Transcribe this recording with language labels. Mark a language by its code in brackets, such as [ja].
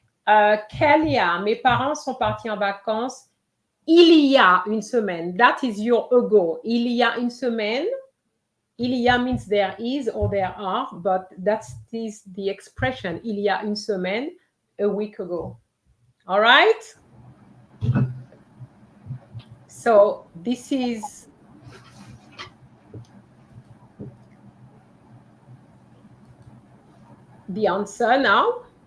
[fr] Kelia, mes parents sont partis en vacances il y a une semaine. [en] That is your ago. [fr] Il y a une semaine. [en] Il y a means there is or there are, but that is the expression. [fr] Il y a une semaine, [en] a week ago. All right? So this is the answer now.